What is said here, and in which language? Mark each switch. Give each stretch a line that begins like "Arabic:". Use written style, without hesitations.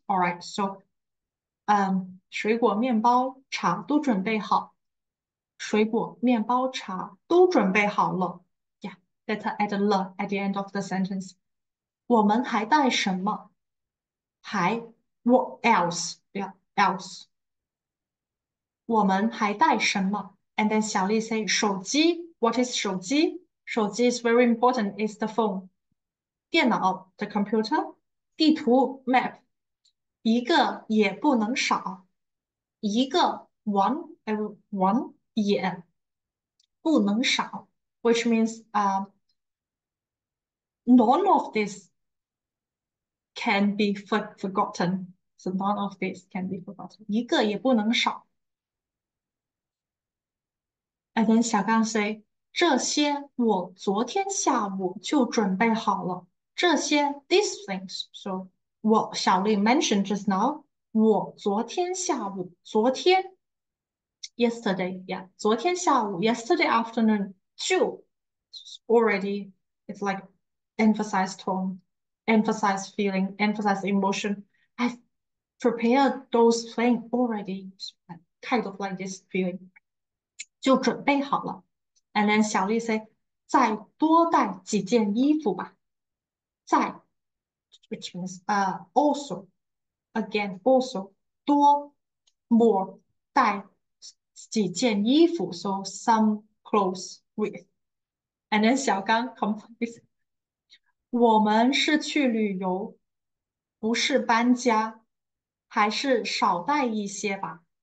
Chinese: All right, so 水果、面包、茶都准备好。水果、面包、茶都准备好了。
English: Yeah, let's add a 了 at the end of the sentence.
Chinese: 我们还带什么？还
English: what else? Yeah, else.
Chinese: 我们还带什么 ？
English: And then
Chinese: 小丽 say 手机。
English: What is 手机？手机 is very important. It's the phone. 电脑 the computer.
Chinese: 地图 map. 一个也不能少。一个 one 也不能少。
English: Which means none of this can be forgotten. So none of this can be forgotten.
Chinese: 一个也不能少。
English: And then
Chinese: 小刚 say 这些我昨天下午就准备好了。
English: 这些 these things. So 我小丽 mentioned just now. 我昨天下午，昨天 yesterday, yeah, 昨天下午 yesterday afternoon 就 already it's like emphasize tone, emphasize feeling, emphasize emotion. I've prepared those playing already, kind of like this feeling.
Chinese: 就准备好了。
English: And then
Chinese: 小丽 say 再多带几件衣服吧。再
English: which means also again also
Chinese: 多 more 带几件衣服
English: so some clothes with and then
Chinese: 小刚 complains 我们是去旅游，不是搬家，还是少带一些吧。